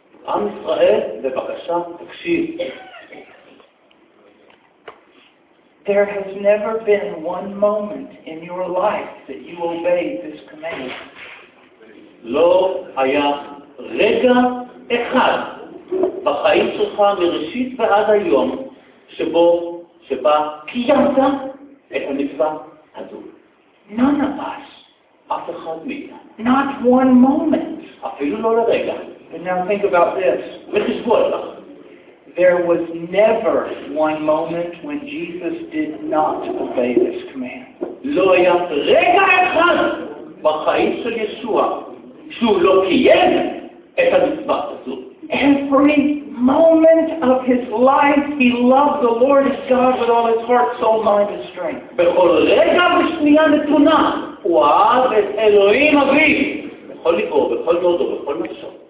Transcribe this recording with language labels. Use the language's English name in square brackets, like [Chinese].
[Hebrew] Am Israel, בבקשה, תקשיב. [English] There has never been one moment in your life that you obeyed this command. [Hebrew] לא היה רגע אחד בחיים שלך מראשית ועד היום שבה קיימת את המצווה הזו. [English] None of us. [Hebrew] אף אחד מאיתנו. [English] Not one moment. [Hebrew] אפילו לא לרגע. [English] And now think about this. [Hebrew] וחשבו על כך. [English] There was never one moment when Jesus did not obey this command. [Hebrew] לא היה רגע אחד בחיים של ישוע שהוא לא קיים את המצוות הזאת. [English] Every moment of his life he loved the Lord his God with all his heart, soul, mind and strength. [Hebrew] בכל רגע ושנייה נתונה הוא אהב את אלוהים אביו בכל ליבו, בכל מאודו, בכל נפשו.